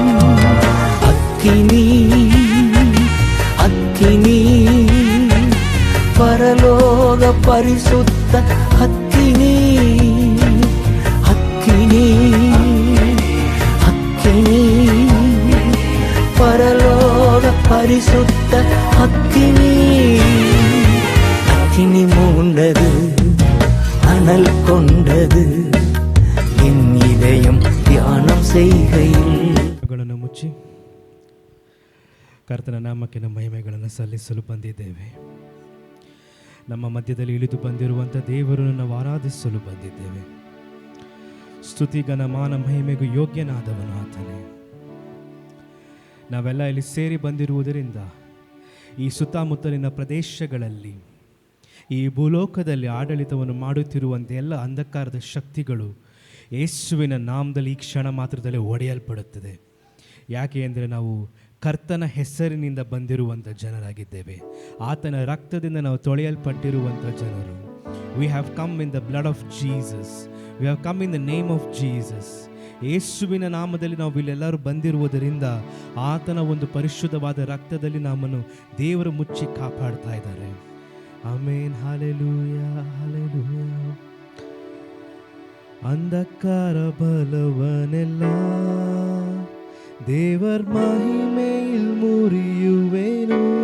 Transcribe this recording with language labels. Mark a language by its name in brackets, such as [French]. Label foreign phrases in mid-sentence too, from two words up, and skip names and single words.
[Tamil] அக்கினி அக்கினி பரலோக பரிசுத்த அக்கினி அக்கினி அக்கினி பரலோக பரிசுத்த அக்கினி. அக்கினி மூண்டது, அனல் கொண்டது என் இதயம் தியானம் செய்கையில். [Kannada] ಮುಚ್ಚಿ ಕರ್ತನ ನಾಮಕ್ಕೆ ನಮ್ಮ ಮಹಿಮೆಗಳನ್ನು ಸಲ್ಲಿಸಲು ಬಂದಿದ್ದೇವೆ. ನಮ್ಮ ಮಧ್ಯದಲ್ಲಿ ಇಳಿದು ಬಂದಿರುವಂಥ ದೇವರನ್ನು ನಾವು ಆರಾಧಿಸಲು ಬಂದಿದ್ದೇವೆ. ಸ್ತುತಿ ಘನ ಮಾನ ಮಹಿಮೆಗೂ ಯೋಗ್ಯನಾದವನು ಆತನೇ. ನಾವೆಲ್ಲ ಇಲ್ಲಿ ಸೇರಿ ಬಂದಿರುವುದರಿಂದ ಈ ಸುತ್ತಮುತ್ತಲಿನ ಪ್ರದೇಶಗಳಲ್ಲಿ, ಈ ಭೂಲೋಕದಲ್ಲಿ ಆಡಳಿತವನ್ನು ಮಾಡುತ್ತಿರುವಂಥ ಎಲ್ಲ ಅಂಧಕಾರದ ಶಕ್ತಿಗಳು ಯೇಸುವಿನ ನಾಮದಲ್ಲಿ ಈ ಕ್ಷಣ ಮಾತ್ರದಲ್ಲೇ ಒಡೆಯಲ್ಪಡುತ್ತದೆ. ಯಾಕೆ ಅಂದರೆ ನಾವು ಕರ್ತನ ಹೆಸರಿನಿಂದ ಬಂದಿರುವಂಥ ಜನರಾಗಿದ್ದೇವೆ. ಆತನ ರಕ್ತದಿಂದ ನಾವು ತೊಳೆಯಲ್ಪಟ್ಟಿರುವಂಥ ಜನರು. [English] We have come in the blood of Jesus, we have come in the name of Jesus. [Kannada] ಯೇಸುವಿನ ನಾಮದಲ್ಲಿ ನಾವು ಇಲ್ಲೆಲ್ಲರೂ ಬಂದಿರುವುದರಿಂದ ಆತನ ಒಂದು ಪರಿಶುದ್ಧವಾದ ರಕ್ತದಲ್ಲಿ ನಮ್ಮನ್ನು ದೇವರು ಮುಚ್ಚಿ ಕಾಪಾಡ್ತಾ ಇದ್ದಾರೆ. ಆಮೇನ್, ಹಲ್ಲೆಲೂಯಾ, ಹಲ್ಲೆಲೂಯಾ. ಅಂಧಕಾರ ಬಲವನೆಲ್ಲ ದೇವರ್ ಮಹಿಮೆಯಿಲ್ ಮುರಿಯುವೆನು.